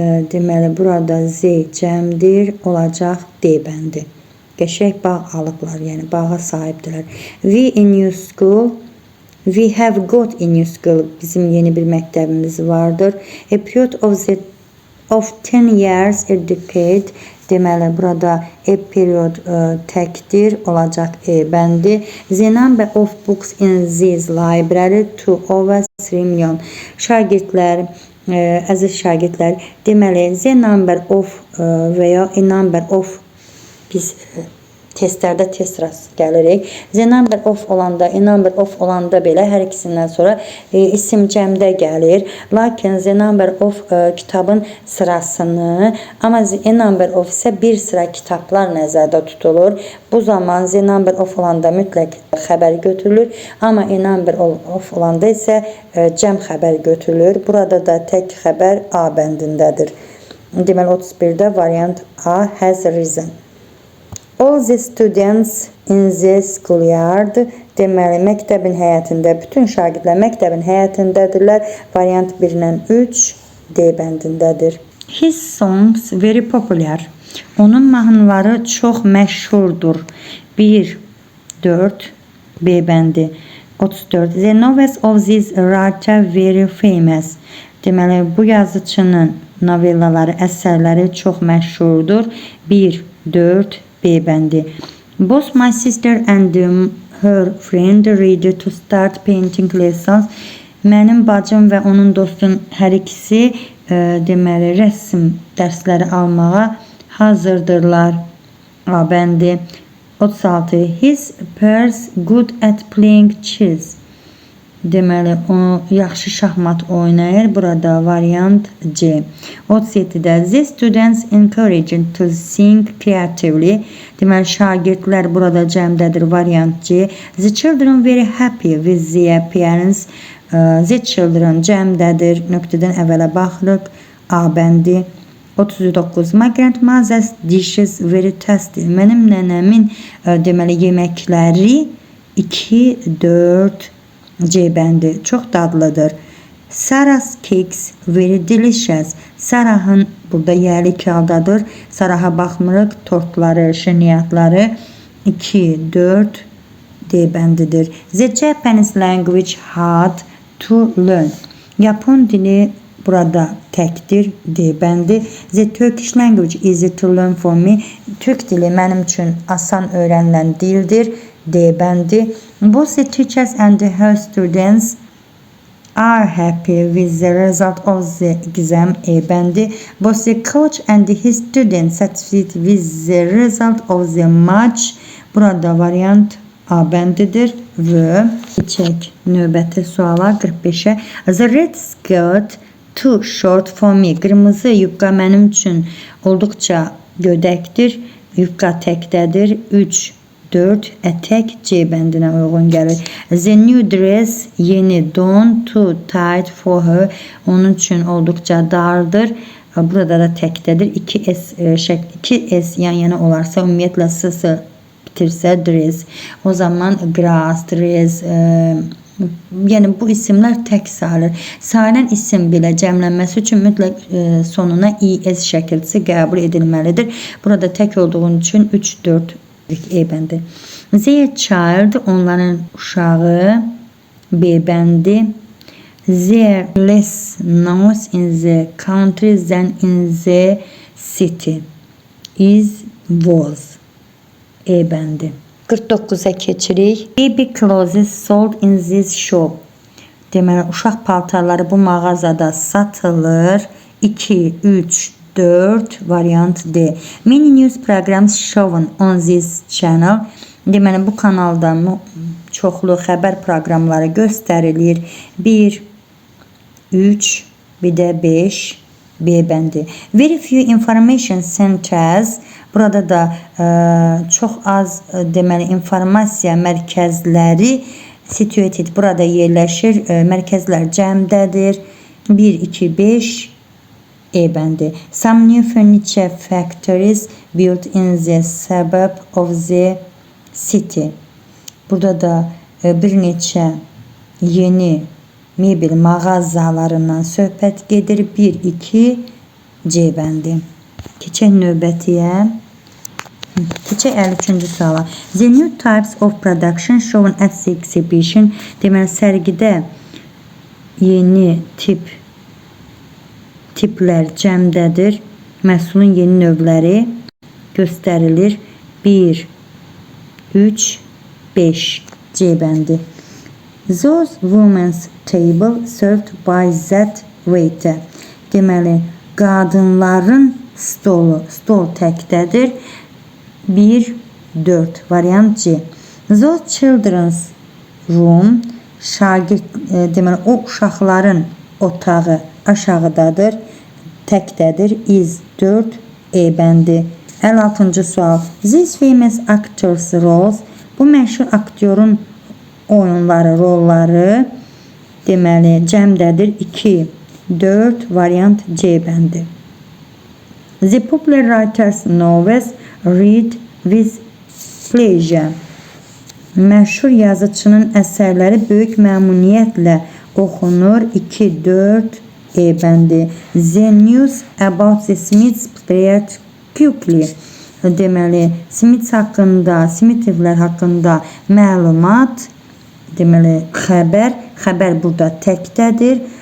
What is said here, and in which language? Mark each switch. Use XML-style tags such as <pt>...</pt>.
<az>Deməli, burada Z cəmdir, olacaq D bəndi. Qəşəng bağ alıblar, yəni bağa sahibdirlər.</az> <en>We in new school. We have got a new school.</en> <az>Bizim yeni bir məktəbimiz vardır.</az> <en>A period of 10 years, a decade.</en> <az>Deməli, burada a period təkdir, olacaq E bəndi.</az> <en>The number of books in this library to over 3 million.</en> <az>Şagirdlər, əziz şagirdlər, deməli,</az> <en>the number of</en> <az>və ya</az> <en>a number of,</en> <az>biz testlərdə test rast gəlirik.</az> <en>The number of</en> <az>olanda,</az> <en>a number of</en> <az>olanda belə hər ikisindən sonra isim cəmdə gəlir. Lakin</az> <en>the number of</en> <az>kitabın sırasını, amma</az> <en>a number of</en> <az>isə bir sıra kitablar nəzərdə tutulur. Bu zaman</az> <en>the number of</en> <az>olanda mütləq xəbər götürülür. Amma</az> <en>a number of</en> <az>olanda isə cəm xəbər götürülür. Burada da tək xəbər A bəndindədir. Deməli, 31'də variant A</az> <en>has risen. All the students in the schoolyard.</en> <az>Deməli, məktəbin həyətində, bütün şagirdlər məktəbin həyətindədirlər. Variant 1-lə 3 D bəndindədir.</az> <en>His songs very popular.</en> <az>Onun mahnıları çox məşhurdur. 1, 4, B bəndi. 34.</az> <en>The novels of this writer very famous.</en> <az>Deməli, bu yazıçının novellaları, əsərləri çox məşhurdur. 1, 4, B bəndi.</az> <en>Both my sister and her friend ready to start painting lessons.</en> <az>Mənim bacım və onun dostun hər ikisi deməli, rəsm dərsləri almağa hazırdırlar. A bəndi. 36.</az> <en>His peers good at playing chess.</en> <az>Deməli, o yaxşı şahmat oynayır. Burada variant C.</az> <en>37-də the students encouraged to think creatively.</en> <az>Deməli, şagirdlər burada cəmdədir. Variant C.</az> <en>The children very happy with their parents.</en> <az>The children cəmdədir. Nöqtədən əvvələ baxırıq. A bəndi. 39.</az> <en>My grandmother's dishes very tasty.</en> <az>Mənim nənəmin deməli yeməkləri 2, 4, C bəndi. Çox dadlıdır.</az> <en>Sarah's cakes very delicious.</en> <az>Sarahın burada yəli kağıdadır. Saraha baxmırıq. Tortları, şirniyyatları 2, 4, D bəndidir.</az> <en>The Japanese language hard to learn.</en> <az>Yapon dili burada təkdir, D bəndi.</az> <en>The Turkish language easy to learn for me.</en> <az>Türk dili mənim üçün asan öyrənilən dildir, D bəndi.</az> <en>Both the teachers and her students are happy with the result of the exam,</en> <az>E bəndi.</az> <en>Both the coach and his students satisfied with the result of the match.</en> <az>Burada variant A bəndidir və keçək növbəti suala 45-ə.</az> <en>The red skirt too short for me.</en> <az>Qırmızı yubka mənim üçün olduqca gödəkdir. Yubka təkdədir. 3, 4, ətək C bəndinə uyğun gəlir.</az> <en>The new dress,</en> <az>yeni don,</az> <en>too tight for her.</en> <az>Onun üçün olduqca dardır. Burada da təkdədir. 2 S yan-yana olarsa, ümumiyyətlə S bitirsə dress. O zaman grass, dress, yəni bu isimlər tək sayılır. Sayılan isim belə cəmlənməsi üçün mütləq sonuna ES şəkilçisi qəbul edilməlidir. Burada tək olduğun üçün 3, 4 E bəndi.</az> <en>Their child,</en> <az>onların uşağı, B bəndi.</az> <en>There less noise in the country than in the city. Is, was.</en> <az>E bəndi. 49-a keçirik.</az> <en>Baby clothes sold in this shop.</en> <az>Deməli, uşaq paltarları bu mağazada satılır.</az> <en>2, 3, 4, variant D. Many news programs shown on this channel.</en> <az>Deməli, bu kanalda çoxlu xəbər proqramları göstərilir. 1, 3, bir də 5, B bəndi.</az> <en>Very few information centers.</en> <az>Burada da çox az deməli informasiya mərkəzləri</az> <en>situated</en> <az>burada yerləşir. Mərkəzlər cəmdədir. 1, 2, 5 E bəndi.</az> <en>Some new furniture factories built in the suburb of the city.</en> <az>Burada da bir neçə yeni mebel mağazalarından söhbət gedir. 1, 2 C bəndi. Keçək növbətiyə. Keçək 53-cü suala.</az> <en>The new types of production shown at the exhibition.</en> <az>Deməli, sərgidə yeni tiplər cəmdədir. Məhsulun yeni növləri göstərilir. 1, 3, 5 C bəndi.</az> <en>Those women's table served by that waiter.</en> <az>Deməli, qadınların stol təkdədir. 1, 4 variant C.</az> <en>Those children's room,</en> <az>deməli, o uşaqların otağı aşağıdadır, təkdədir. Is, 4 E bəndi. 56-cı sual.</az> <en>These famous actors roles,</en> <az>bu məşhur aktyorun oyunları, rolları deməli cəmdədir. 2, 4 variant C bəndi.</az> <en>The popular writers novels read with pleasure.</en> <az>Məşhur yazıçının əsərləri böyük məmnuniyyətlə oxunur. 2, 4 E bəndi.</az> <en>The news about the Smiths spread quickly.</en> <az>deməli Smith haqqında, Smithlər haqqında məlumat, deməli xəbər burada təkdədir.</az>